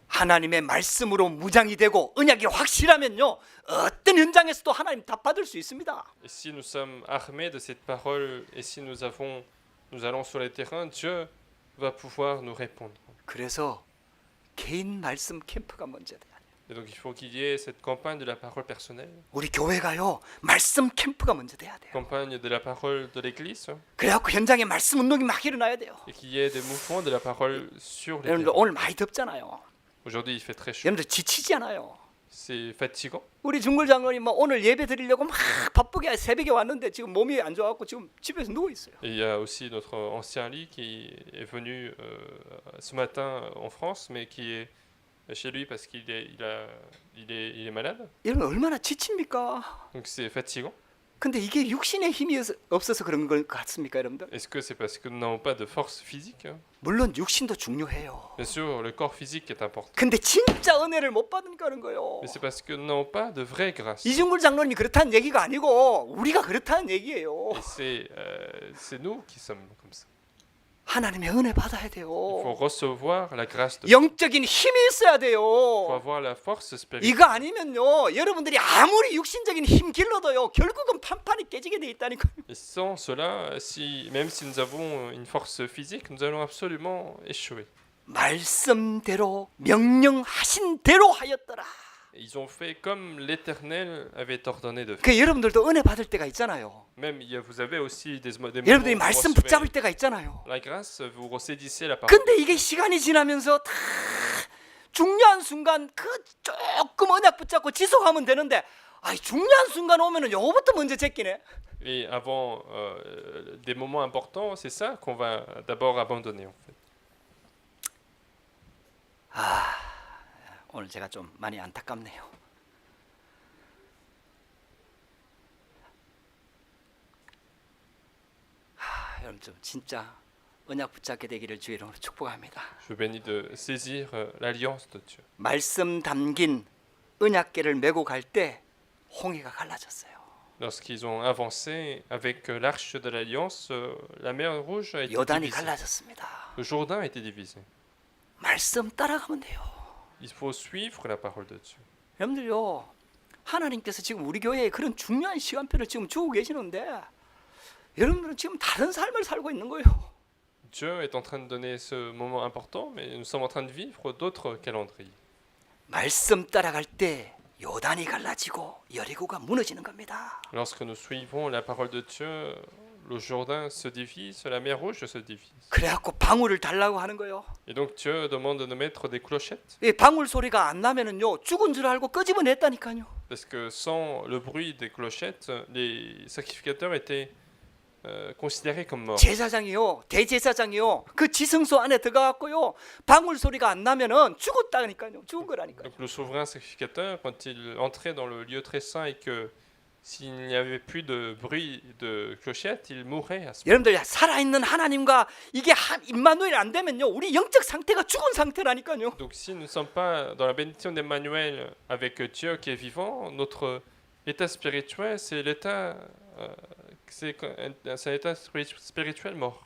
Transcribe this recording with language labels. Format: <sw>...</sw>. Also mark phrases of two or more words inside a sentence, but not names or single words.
<ko>하나님의 말씀으로 무장이 되고 언약이 확실하면요 어떤 현장에서도 하나님 답 받을 수 있습니다.</ko> <fr>Et si nous sommes armés de cette parole et si nous allons sur les terrains, Dieu va pouvoir nous répondre.</fr> <ko>그래서 개인 말씀 캠프가 먼저 돼야 돼요.</ko> <fr>Et donc il faut qu'il y ait cette campagne de la parole personnelle,</fr> <ko>우리 교회가요 말씀 캠프가 먼저 돼야 돼요.</ko> <fr>campagne de la parole de l'Église,</fr> <ko>그래갖고 현장에 말씀 운동이 막 일어나야 돼요.</ko> <fr>et qu'il y ait des mouvements de la parole sur les</fr> <ko>여러분들</ko> <fr>terrains.</fr> <ko>오늘 많이 덥잖아요.</ko> <fr>Aujourd'hui il fait très chaud,</fr> <ko>여러분들 지치지 않아요.</ko> <fr>c'est fatigant.</fr> <ko>우리 중골 장로님 뭐 오늘 예배 드리려고 막 바쁘게 새벽에 왔는데 지금 몸이 안 좋아갖고 지금 집에서 누워 있어요.</ko> <fr>Et il y a aussi notre ancien lit qui est venu ce matin en France, mais qui est chez lui parce qu'il est malade.</fr> <ko>여러분 얼마나 지칩니까?</ko> <fr>Donc c'est fatigant.</fr> <ko>근데 이게 육신의 힘이 없어서 그런 것 같습니까, 여러분들?</ko> <fr>Est-ce que c'est parce que nous n'avons pas de force physique?</fr> <ko>물론 육신도 중요해요.</ko> <fr>Bien sûr, le corps physique est important.</fr> <ko>근데 진짜 은혜를 못 받으니까 그런 거예요.</ko> <fr>Mais c'est parce que nous n'avons pas de vraie grâce.</fr> <ko>이중굴 장로님이 그렇다는 얘기가 아니고 우리가 그렇다는 얘기예요.</ko> <fr>Et c'est nous qui sommes comme ça.</fr> <ko>하나님의 은혜 받아야</ko> <fr>Il</fr> <ko>돼요.</ko> <fr>faut recevoir la grâce de Dieu.</fr> <ko>영적인 힘이 있어야</ko> <fr>Il faut</fr> <ko>돼요.</ko> <fr>avoir la force spirituelle.</fr> <ko>이거 아니면요 여러분들이 아무리 육신적인 힘 길러도요 결국은 판판이 깨지게 돼 있다니까요.</ko> <fr>Et sans cela, même si nous avons une force physique, nous allons absolument échouer.</fr> <ko>말씀대로 명령하신 대로 하였더라.</ko> <fr>Et ils ont fait comme l'Éternel avait ordonné de faire.</fr> <ko>그 여러분들도 은혜 받을 때가 있잖아요.</ko> <fr>Même vous avez aussi des moments</fr> <ko>여러분들이</ko> <fr>où vous</fr> <ko>말씀</ko> <fr>recevez</fr> <ko>붙잡을 때가 있잖아요.</ko> <fr>la grâce, vous ressaisissez la parole.</fr> <ko>근데 이게 시간이 지나면서 다 중요한 순간 그 조금 언약 붙잡고 지속하면 되는데 중요한 순간 오면은 요거부터 먼저 제끼네.</ko> <fr>Et avant des moments importants, c'est ça qu'on va d'abord abandonner en fait.</fr> <ko>오늘 제가 좀 많이 안타깝네요. 여러분 좀 진짜 언약 붙잡게 되기를 주의 이름으로 축복합니다.</ko> <fr>Je vous bénis de saisir l'alliance de Dieu.</fr> <ko>말씀 담긴 언약궤를 메고 갈 때 홍해가 갈라졌어요.</ko> <fr>Lorsqu'ils ont avancé avec l'arche de l'alliance, la mer Rouge a été</fr> <ko>요단이</ko> <fr>divisée.</fr> <ko>갈라졌습니다.</ko> <fr>Le Jourdain a été divisé.</fr> <ko>말씀 따라가면 돼요.</ko> <fr>Il faut suivre la parole de Dieu.</fr> <ko>여러분들요, 하나님께서 지금 우리 교회에 그런 중요한 시간표를 지금 주고 계시는데 여러분들은 지금 다른 삶을 살고 있는 거예요.</ko> <fr>Dieu est en train de donner ce moment important, mais nous sommes en train de vivre d'autres calendriers.</fr> <ko>말씀 따라갈 때 요단이 갈라지고 여리고가 무너지는 겁니다.</ko> <fr>Lorsque nous suivons la parole de Dieu, le Jourdain se divise, la mer Rouge se divise.</fr> <ko>그래갖고 방울을 달라고 하는 거예요.</ko> <fr>Et donc Dieu demande de nous mettre des clochettes,</fr> <ko>이 방울 소리가 안 나면은요 죽은 줄 알고 끄집어냈다니까요. parce que sans le bruit des clochettes, les sacrificateurs étaient considérés comme morts. 제사장이요, 대제사장이요, 그 지성소 안에 들어가갖고요 방울 소리가 안 나면은 죽었다니까요. 죽은 거라니까요.</ko> <fr>Donc le souverain sacrificateur, quand il entrait dans le lieu très saint et que s'il n'y avait plus de bruit de clochette, il mourrait à ce moment.</fr> <ko>여러분들 살아있는 하나님과 이게 임마누엘 안 되면요 우리 영적 상태가 죽은 상태라니까요.</ko> <fr>Donc si nous ne sommes pas dans la bénédiction d'Emmanuel avec Dieu qui est vivant, notre état spirituel, c'est l'état, c'est un état spirituel mort.</fr>